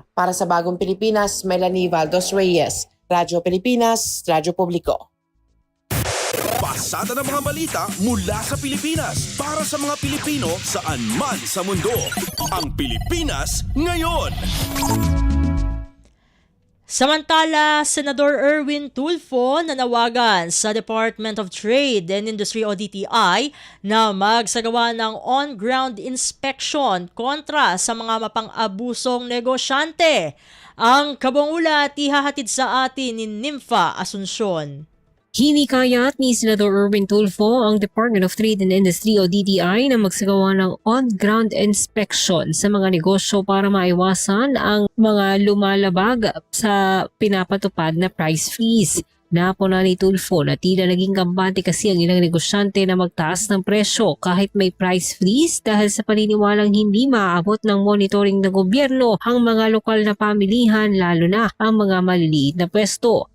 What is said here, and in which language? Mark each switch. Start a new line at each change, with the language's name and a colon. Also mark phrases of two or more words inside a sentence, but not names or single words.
Filipino: Para sa Bagong Pilipinas, Melanie Valdos Reyes, Radyo Pilipinas, Radyo Publiko. pasada ng mga balita mula sa Pilipinas para sa mga Pilipino saan man sa mundo. Ang Pilipinas Ngayon. Samantala, Senador Erwin Tulfo nanawagan sa Department of Trade and Industry o DTI na magsagawa ng
English: on-ground inspection
Filipino: kontra sa mga mapang-abusong negosyante. Ang kabong ulat ihahatid sa atin ni Nympha Asuncion. Hinikayat ni Senador Erwin Tulfo ang Department of Trade and Industry o DTI na magsagawa ng
English: on-ground inspection
Filipino: sa mga negosyo para maiwasan ang mga lumalabag sa pinapatupad na
English: price freeze.
Filipino: Napuna ni Tulfo na tila naging kampante kasi ang ilang negosyante na magtaas ng presyo kahit may
English: price freeze
Filipino: dahil sa paniniwalang hindi maaabot ng monitoring ng gobyerno ang mga lokal na pamilihan lalo na ang mga maliliit na pwesto.